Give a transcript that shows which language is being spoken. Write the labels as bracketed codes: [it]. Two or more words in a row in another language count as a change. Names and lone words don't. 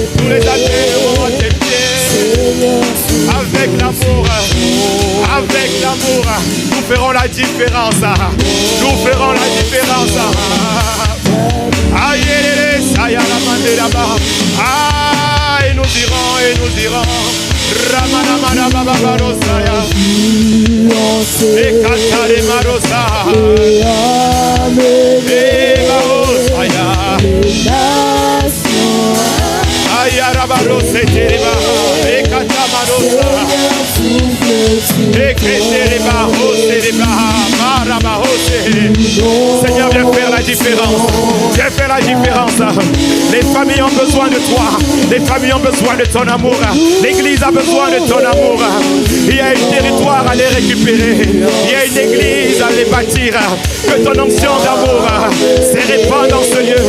[fr] Nous les accueillerons à tes pieds. Avec l'amour, avec l'amour, nous ferons la différence. Nous ferons la différence. Aïe, ça y a la main de là-bas. Ah, et nous irons, et nous irons. Ramanamana baba barosaya. Et katare marosa. Et barosaya. Aïe, arabarose tereba. Et katamarosa. Et ketereba, hosereba, marabahose. Seigneur, viens faire la différence. Viens faire la différence. Les familles ont besoin de toi. Les familles ont besoin de ton amour. L'église a besoin de ton amour. Il y a un territoire à les récupérer. Il y a une église à les bâtir. Que ton onction d'amour se répande dans ce lieu.